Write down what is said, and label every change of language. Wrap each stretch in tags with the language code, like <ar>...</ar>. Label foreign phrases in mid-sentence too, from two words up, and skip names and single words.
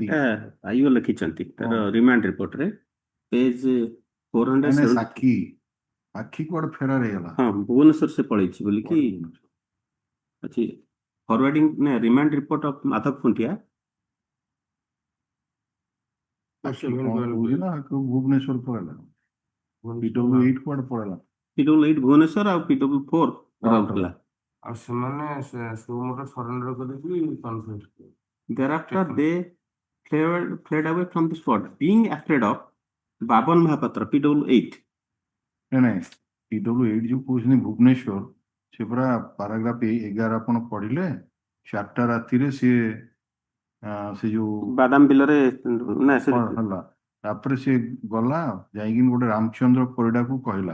<or>आइयो लिखिଛନ୍ତି ତାର</or> <en>remand reportରେ</en> <or>ପେଜ 407 ସାକ୍ଷୀ ଆଖି କୁଆଡେ ଫେରାର ହେଇଗଲା ହଁ ଭୁବନେଶ୍ୱର ସେ ପଳେଇଛି ବୋଲି କି ଅଛି ଫରୱାର୍ଡିଂ ନା</or> <en>remand report of</en> <or>ମାଧବ ଖୁଣ୍ଟିଆ ନା ଭୁବନେଶ୍ୱର ପଳେଇଲା PW8 କୁଆଡେ ପଳେଇଲା PW8 ଭୁବନେଶ୍ୱର ଆଉ PW4 ରାଉରକେଲା ଆଉ ସେମାନେ</or> <en>suo motu surrender</en> <or>କରିକି କନଫ୍ୟୁଜ</or> <en>thereafter they fled away from the spot being afraid of ବାବନ ମହାପାତ୍ର PW8</en> <or>ନାଇଁ PW8 ଯୋଉ କହୁଛନ୍ତି ଭୁବନେଶ୍ୱର ସେ ପୁରା ପାରାଗ୍ରାଫ 11 ଆପଣ ପଢିଲେ 4ଟା ରାତିରେ ସିଏ ସେ ଯୋଉ ବାଦାମ ବିଲରେ ନା ସେ ହେଲା ତାପରେ ସେ ଗଲା ଯାଇକି ଗୋଟେ ରାମଚନ୍ଦ୍ର ପରିଡାକୁ କହିଲା</or>